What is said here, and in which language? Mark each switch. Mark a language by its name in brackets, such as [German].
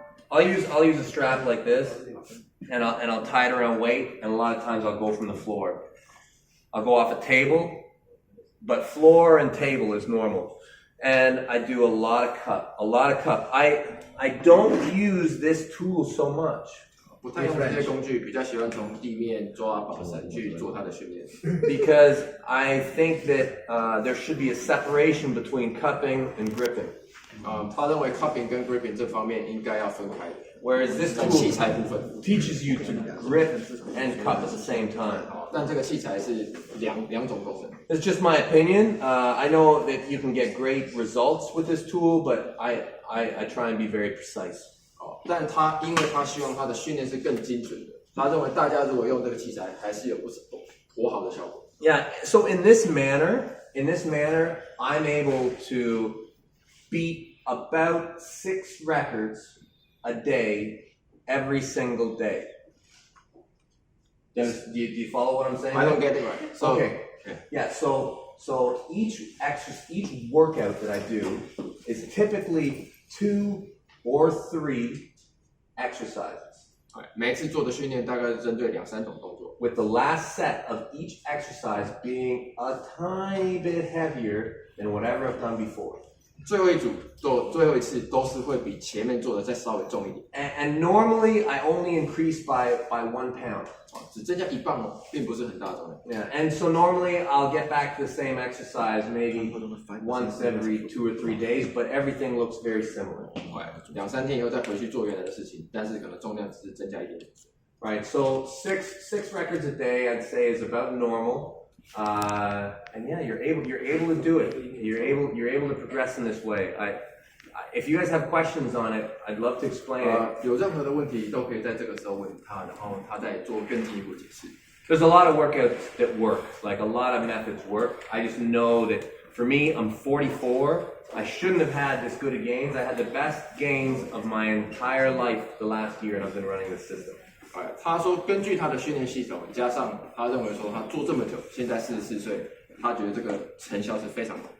[English] I'll use a strap like this, and I'll tie it around weight, and a lot of times I'll go from the floor. I'll go off a table, but floor and table is normal. And I do a lot of cup. I don't use this tool so much. [Chinese] 不太用这些工具，比较喜欢从地面抓绑绳去做它的训练。 [English] Because I think that there should be a separation between cupping and gripping. [Chinese] 他认为 cupping 跟 gripping 这方面应该要分开的。 [English] Whereas this [Chinese] 在 [English] tool [Chinese] 器材部分 [English] teaches you to grip and cup at the same time. [Chinese] 但这个器材是两种功能。 [English] It's just my opinion. I know that you can get great results with this tool, but I try and be very precise. [Chinese] 但因为他希望他的训练是更精准的，他认为大家如果用这个器材，还是有颇好的效果。 [English] Yeah. So in this manner, I'm able to beat about 6 records a day, every single day. Do you follow what I'm saying? I don't get it right. So, okay. Yeah. So each workout that I do is typically 2 or 3 exercises. [Chinese] 每次做的训练大概是针对2-3种动作。 [English] With the last set of each exercise being a tiny bit heavier than whatever I've done before. [Chinese] 最后一组做最后一次都是会比前面做的再稍微重一点。 [English] And normally I only increase by 1 pound. [Chinese] 只增加1磅哦，并不是很大的重量。 [English] Yeah, and so normally I'll get back to the same exercise maybe once every 2 or 3 days, but everything looks very similar. [Chinese] 2-3天以后再回去做原来的事情，但是可能重量只是增加一点点。 [English] Right, so 6 records a day I'd say is about normal. And yeah, you're able to do it. You're able to progress in this way. if you guys have questions on it, I'd love to explain it. [Chinese] 有任何的问题都可以在这个时候问他，然后他再做更进一步解释。 [English] There's a lot of workouts that work, like a lot of methods work. I just know that for me, I'm 44. I shouldn't have had this good of gains. I had the best gains of my entire life the last year, and I've been running this system. [Chinese] 他说，根据他的训练系统，加上他认为说他做这么久，现在44岁，他觉得这个成效是非常好。